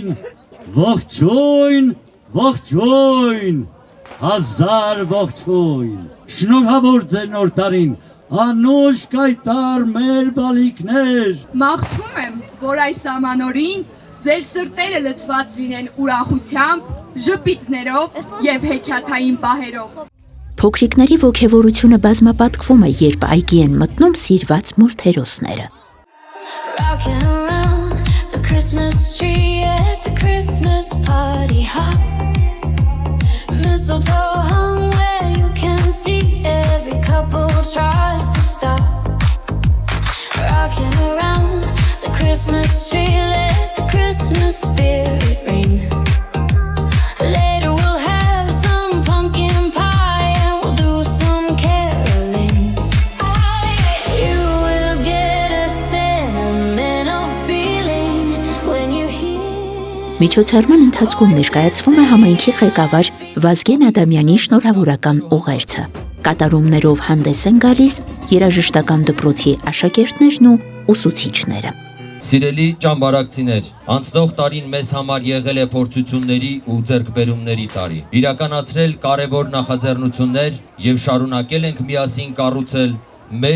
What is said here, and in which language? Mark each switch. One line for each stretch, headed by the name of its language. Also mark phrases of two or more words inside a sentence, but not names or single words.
Armenian: ողջույն, ողջույն, հազար ողջույն, շնորհավոր ձեր նոր տարին, անուշ կայտար մեր բալիկներ։ Մաղթում եմ, որ այս ամանորին ձեր սրտերը լցված լինեն ուրախությամբ, ժպիտներով և հեքիաթային պահերով։ Փոքրիկների ոգևորությունը բազմապատկվում է, երբ այգի են մտնում սիրված մորթերոսները։
English: Rocking around the Christmas tree at the Christmas party hop. Mistletoe hung where you can see every couple tries to stop. Rocking around the Christmas tree, let the Christmas spirit ring. Later we'll have some pumpkin pie and we'll do some caroling. You will get a sentimental feeling when you hear.
Armenian: Միջոցառման ընթացքում ներկայացվում է համայնքի ղեկավար Վազգեն Ադամյանի շնորհավորական ուղերձը։ Կատարումներով հանդես են գալիս երաժշտական դպրոցի աշակերտներն ու ուսուցիչները։ Սիրելի ճամբարակցիներ, անցնող տարին մեզ համար եղել է փորձությունների ու ձեռքբերումների տարի։ Իրականացրել կարևոր նախաձեռնություններ և շարունակել ենք միասին կառուցել մեր